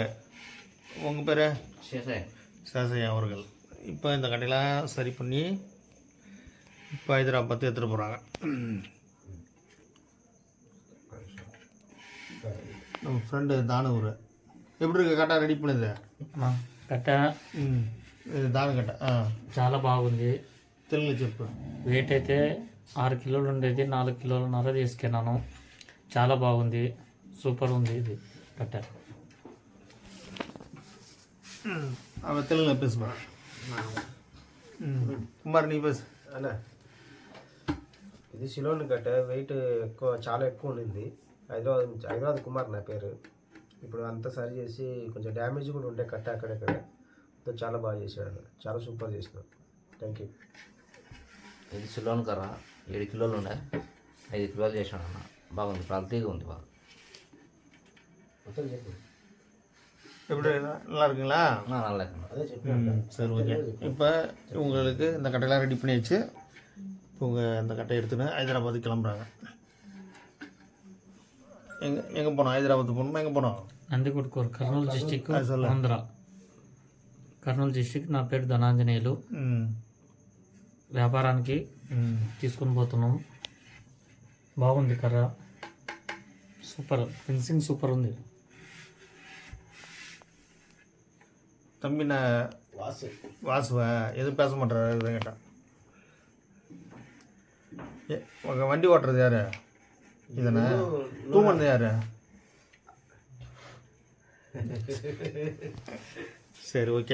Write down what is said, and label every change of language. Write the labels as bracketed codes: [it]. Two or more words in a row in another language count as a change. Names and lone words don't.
[ta] உங்கள் பேர்? சேஷையா அவர்கள். இப்போ இந்த கடையெல்லாம் சரி பண்ணி இப்போ ஹைதராபாத்து எடுத்துகிட்டு போகிறாங்க. நம்ம ஃப்ரெண்டு தானூர். எப்படி இருக்கு கட்டை ரெடி பண்ணுது? [te] కట్ట దాని కట్ట చాలా బాగుంది. తెలుగులో చెప్పు. వెయిట్ అయితే 6 కిలోలు ఉండేది, 4 కిలోలన్నర తీసుకున్నాను. చాలా బాగుంది, సూపర్ ఉంది ఇది కట్ట. [ta] அவன் தெலுங்கில் பேசுவான். [te] కుమార్ నీ బస్ అన్న ఇది సిలోన్ కట్ట వెయిట్ ఎక్కువ చాలా ఎక్కువ ఉండింది. హైదరాబాద్ కుమార్ నా పేరు. ఇప్పుడు అంతా సరి చేసి కొంచెం డ్యామేజ్ కూడా ఉండే కట్ట అక్కడక్కడ చాలా బాగా చేశాడు. చాలా సూపర్ చేసినాడు. [en] thank you. [te] ఇది సిలోన్ కర్ర 7 కిలోలు ఉండే 5 కిలోలు చేసాడు అన్న. బాగుంది, ప్రతిగా ఉంది బాగా. మొత్తం చెప్పు. [ta] எப்படி நல்லா இருக்குங்களா? நல்லா இருக்குண்ணா. [te] అదే చెప్పాను. [ta] சரி ஓகே. இப்போ உங்களுக்கு இந்த கட்டையெல்லாம் ரெடி பண்ணியாச்சு. இப்போ உங்கள் இந்த கட்டையை எடுத்துன்னு ஹைதராபாத்துக்கு கிளம்புறாங்க. எங்கே போனோம்? ஹைதராபாத் போகணுமா? எங்கே போனோம்? [te] నందికొట్కూరు, కర్నూలు డిస్టిక్, ఆంధ్ర. కర్నూలు డిస్టిక్. నా పేరు ధనాంజనేయులు. వ్యాపారానికి తీసుకొని పోతున్నాం. బాగుంది కర్ర, సూపర్ ఫినిషింగ్ సూపర్ ఉంది. [ta] தம்பி நான் வாசுவா எதுவும் பேச மாட்டேறாரு இதுங்கிட்ட. உங்கள் வண்டி ஓட்டுறது யார்? இதனை தூங்குறது யார்? சரி ஓகே.